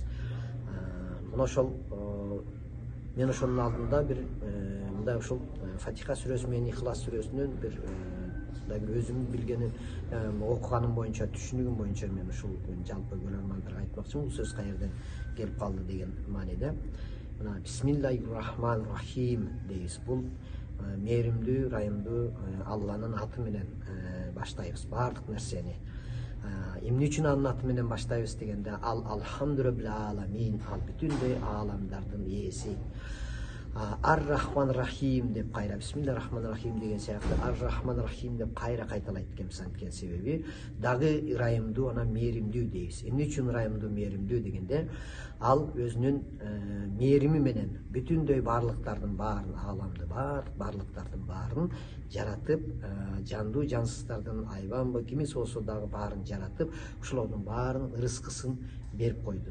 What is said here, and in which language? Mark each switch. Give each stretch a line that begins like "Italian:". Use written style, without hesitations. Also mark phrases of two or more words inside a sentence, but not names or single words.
Kyrgyz: Мына ошол мен ошонун алдында бир мындай ушул Фатиха сүрөсү менен Ихлас сүрөсүнөн бир өзүмдүн билгеним, окуганым боюнча, түшүнүгүм боюнча мен ушул жалпы көрөрмандарга айтмакчымын. Бул сөз каерден келип калды деген мааниде. Мына Бисмиллахир-рахманир-рахим дейбиз. Бул мээримдүү, ырайымдуу Алланын аты менен баштайбыз баардык нерсени. Эмне үчүн анын аты менен баштайбыз дегенде, ал
Arabic: الحمد لله العالمين,
Kyrgyz: ал бүтүндөй ааламдардын ээси. Ар-рахман-рахим деп кайра бисмиллахир-рахманир-рахим деген сыяктуу ар-рахман-рахим деп кайра кайталайт экенбиз. Анткени себеби дагы ырайымдуу, анан мээримдүү дейбиз. Эмне үчүн ырайымдуу, мээримдүү дегенде, ал өзүнүн мээрими менен бүтүндөй баардыктардын баарын, ааламды баардыктардын баарын жаратып, жандуу жансыздардын айбанбы кимиси болсо дагы баарын жаратып, ушулордун баарынын ырыскысын берип койду.